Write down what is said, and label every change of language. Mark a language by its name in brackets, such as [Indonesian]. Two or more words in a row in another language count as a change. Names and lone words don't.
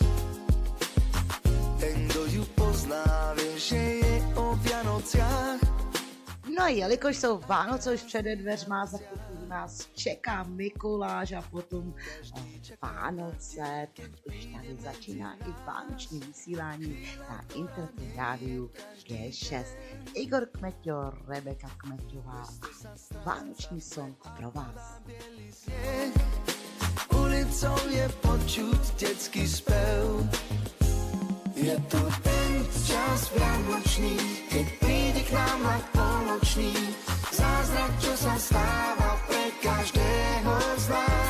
[Slovak] Ten, kdo ju pozná, vie, že je o Vianociach. [Czech] No a jelikož jsou Vánoce už přede dveřma, za chvíli nás čeká Mikuláš a potom Vánoce, tak už tady začíná i vánoční vysílání na internetu rádiu G6. Igor Kmeťo, Rebeka Kmeťová a vánoční song pro vás. [Slovak] Ulicou je počuť detský spev. Je tu ten čas vianočný, keď príde k nám vlak polnočný. Zázrak, čo sa stáva pre každého z nás.